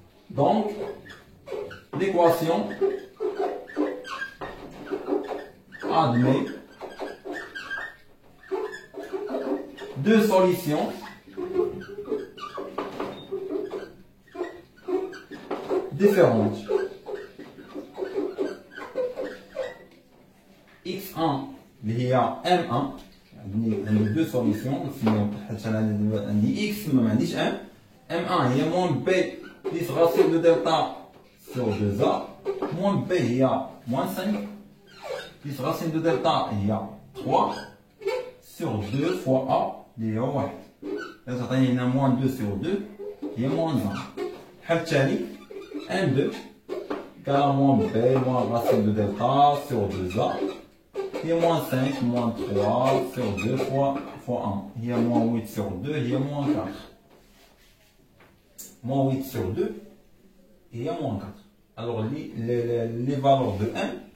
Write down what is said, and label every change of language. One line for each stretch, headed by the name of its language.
French: Donc, l'équation admet deux solutions différentes.
Arabic: x1 اللي هي m1 عندي deux solutions حيت انا عندي x ما عنديش m.
French: m1 هي moins b plus racine de delta sur 2a moins b هي moins 5 plus racine de delta هي 3 sur 2 fois a اللي هو 1.
Arabic: إذا تعطيني هنا moins 2 sur 2 هي moins 1. الحل التالي
French: M2 égale à moins B moins racine de delta sur 2A et moins 5 moins 3 sur 2 fois 1. Il y a moins 8 sur 2, il y a moins 4. Moins 8 sur 2 et il y a moins 4. Alors les valeurs de M